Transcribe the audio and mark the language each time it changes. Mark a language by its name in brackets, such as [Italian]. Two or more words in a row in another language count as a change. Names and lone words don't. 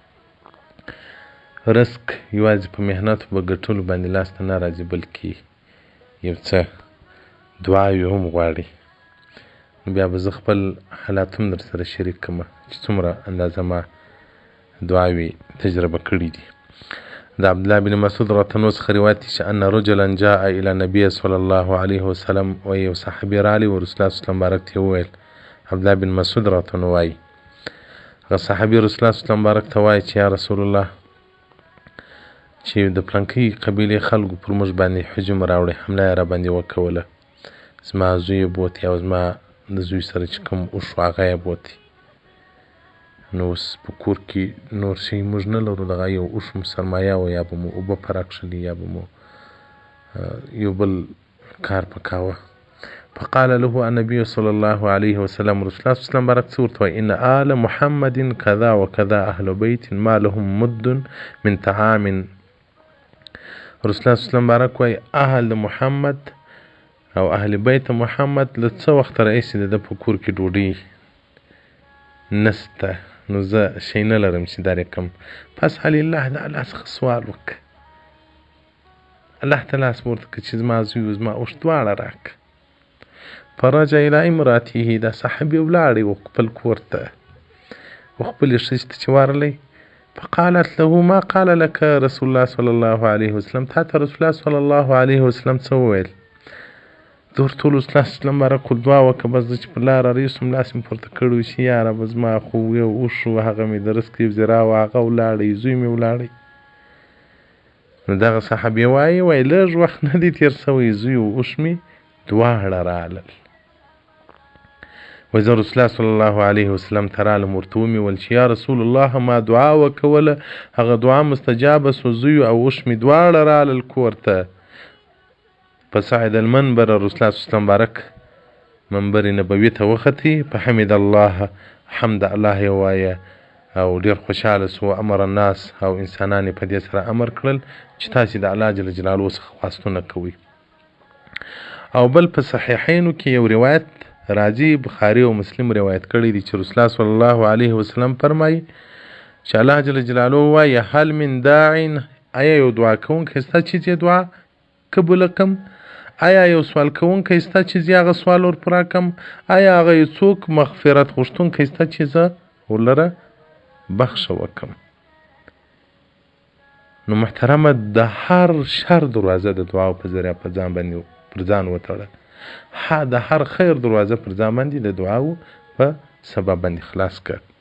[Pashto] رزق یوازې په محنتو به ګټلو باندې لاسته نه راځي، بلکې یو څه دعاوې هم غواړي. نو بیا به زه خپل حالات هم در سره شریک کړم چې څومره اندازه ما دعاوې تجربه کړي دي. د عبدالله بن مسعود راته نو څخه روایت دی چې [Arabic] ان رجلا جاء الى النبي صلی الله علیه وسلم، [Pashto] و یو صحابي رالی و [Arabic] رسول الله صلی الله علیه وسلم [Pashto] بارک ته وویل. عبدالله بن مسعود راته نو وایي، هغه صحابي [Arabic] رسول الله صلی الله علیه وسلم [Pashto] بارک ته وایي چې [Arabic] یا رسول الله، [Pashto] چې د پلانکۍ قبیلې خلکو پر موږ باندې هجوم راوړی، حمله یې را باندې وکوله. زما زوی یې بوتی او زما د زوی سره چې کوم اوښ و هغه یې بوتی. نو اوس په کور کې نور شی موږ نه لرو، دغه یو اوښ مو سرمایه وه، یا به مو اوبه په راکښلي، یا به مو یو بل کار پکاوه. [Arabic] فقال له النبي صلى الله عليه وسلم، رسول الله صلی الله علیه وسلم [Pashto] بارک ته ورته وایي [Arabic] ان آل محمد کذا وکذا اهل بیت ما لهم مد من طعام. رسول الله صلی الله علیه وسلم [Pashto] بارک وایي [Arabic] اهل محمد [Pashto] او [Arabic] اهل بیت محمد [Pashto] له څه وخته راهیسې د ده په کور کې ډوډۍ نسته، نو زه شی نه لرم چې در یې کړم. [Arabic] فاسأل الله، [Pashto] د الله څخه سوال وکړه، الله ته لاس ورته کړه چې زما زوی و زما اوښ دواړه راکړه. [Arabic] فرجع الى امراته، [Pashto] دا صحابي ولاړی و خپل کور ته، و خپلې ښځې ته چې ورغلی. [Arabic] فقالت له ما قال لك رسول الله صلی الله علیه وسلم، [Pashto] تا ته [Arabic] رسول الله صلی الله علیه وسلم [Pashto] څه وویل؟ زه ورته وویل [Arabic] رسول الله صلی الله علیه وسلم [Pashto] بارک دعا وکړه، بس زه چې په لاره رهي سوم لاس مې پورته کړی و چې یا ربه زما خو یو اوښ و، هغه مې د رزق یو ذراع و، هغه ولاړی، زوی مې ولاړی. نو دغه صحابي وایي لږ وخت نه دی تېر سوی، زوی و اوښ مې دواړه رالل. وایي زه [Arabic] رسول الله صلی الله علیه وسلم [Pashto] ته رالم، ورته ومې ویل چې [Arabic] یا رسول الله، [Pashto] ما دعا وکوله، هغه دعا مستجابه سوه، زوی او اوښ مې دواړه رالل کور ته. [Arabic] فصعد المنبر، رسول الله صلی الله علیه وسلم [Pashto] بارک منبر نبوي ته وختي. [Arabic] فحمد الله، حمد الله [Pashto] یې ووایه او ډېر خوشحاله سو. [Arabic] امر الناس، [Pashto] او انسانان یې په دې سره امر کړل چې تاسې د [Arabic] الله جل جلاله [Pashto] څخه خواستونه کوئ. او بل په صحیحینو کې یو روایت راځي، بخاري او مسلم روایت کړی دی چې [Arabic] رسول الله صلی الله علیه وسلم [Pashto] فرمایي چې [Arabic] الله جل جلاله [Pashto] وایي [Arabic] هل من داع، [Pashto] آیا یو دعا کوونکی شته چې زه دعا قبوله کړم؟ آیا یو سوال کوونکی شته چې زه هغه سوال ور پوره کړم؟ آیا هغه یو څوک مغفرت غوښتونکی شته چې زه ورلره بخښه وکړم؟ نو محترمه، د هر شر دروازه د دعاو په ذریعه پر ځان وتړه، د هر خیر دروازه پر ځان باندې د دعاو په سبب باندې خلاص کړه.